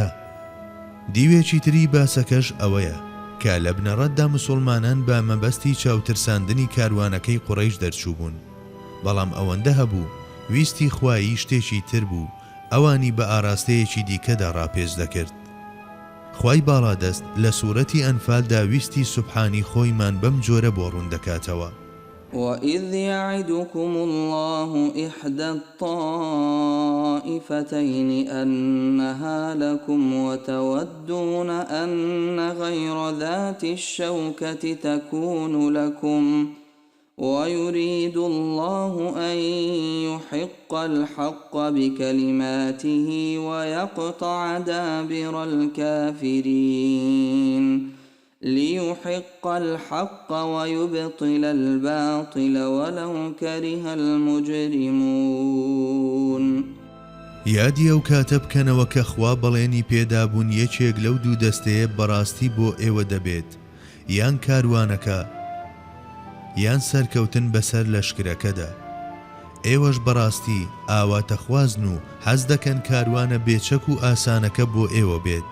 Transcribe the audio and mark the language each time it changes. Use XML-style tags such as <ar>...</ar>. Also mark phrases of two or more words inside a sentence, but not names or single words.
<ckb>دیوێکی تری باسەکەش ئەوەیە کە لە بنەڕەتدا مسلمانان بە مەبەستی چاوترساندنی کاروانەکەی قوڕەیش دەرچوو بوون، بەڵام ئەوەندە هەبوو ویستی خوایی شتێکی تر بوو، ئەوانی بە ئاراستەیەکی دیکەدا ڕاپێش دەکرد. خوای باڵادەست لە سوورەتی ئەنفالدا ویستی سوبحانی خۆیمان بەم جۆرە بۆ ڕوون دەکاتەوە.</ckb> <ar>وَإِذْ يَعِدُكُمُ اللَّهُ إِحْدَى الطَّائِفَتَيْنِ أَنَّهَا لَكُمْ وَتَوَدُّونَ أَنَّ غَيْرَ ذَاتِ الشَّوْكَةِ تَكُونُ لَكُمْ وَيُرِيدُ اللَّهُ أَن يُحِقَّ الْحَقَّ بِكَلِمَاتِهِ وَيَقْطَعَ دَابِرَ الْكَافِرِينَ لِيُحِقَّ الْحَقَّ وَيُبْطِلَ الْبَاطِلَ وَلَوْ كَرِهَ الْمُجْرِمُونَ.</ar> <ckb>یادی ئەو کاتە بکەنەوە کە خوا بەڵێنی پێدابوون یەکێک لەو دوو دەستەیە بەڕاستی بۆ ئێوە دەبێت، یان کاروانەکە یان سەرکەوتن بەسەر لەشکرەکەدا. ئێوەش بەڕاستی ئاواتەخوازن و حەز دەکەن کاروانە بێچەک و ئاسانەکە بۆ ئێوە بێت.</ckb>